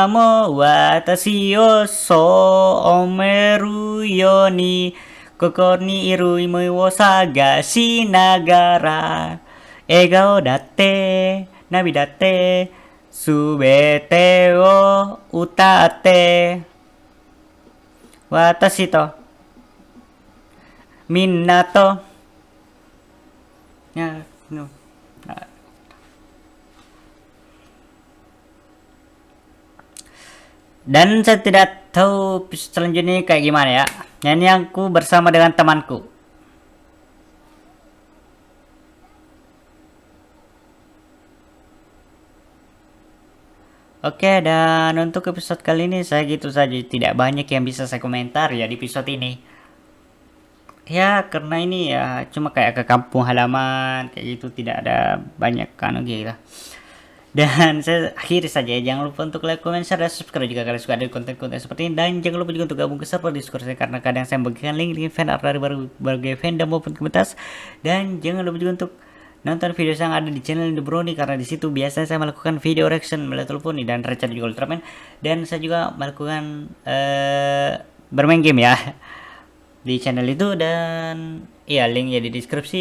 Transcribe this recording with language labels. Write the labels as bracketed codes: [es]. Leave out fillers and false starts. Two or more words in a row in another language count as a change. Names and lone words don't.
[ja] も私をそうおめるようにここにいる夢を探しながら笑顔だって涙だってすべてを歌って私とみんなと ya no. [id] Dan saya tidak tahu selanjutnya kayak gimana ya. Ini aku bersama dengan temanku. Oke, dan untuk episode kali ini saya gitu saja. Tidak banyak yang bisa saya komentar ya di episode ini. Ya, karena ini ya cuma kayak ke kampung halaman kayak gitu, tidak ada banyak kan gitu. Dan saya akhiri saja ya. Jangan lupa untuk [en] like, comment, share, [id] dan subscribe jika kalian suka ada konten-konten seperti ini. Dan jangan lupa juga untuk gabung ke server Discord saya karena kadang saya membagikan link fan art dari berbagai fandom maupun komunitas. Dan jangan lupa juga untuk nonton video yang ada di channel The Brownie karena di situ biasanya saya melakukan [en] video reaction [id] melalui telepon dan Richard juga Ultraman. Dan saya juga melakukan bermain game ya di channel itu, dan ya linknya di deskripsi.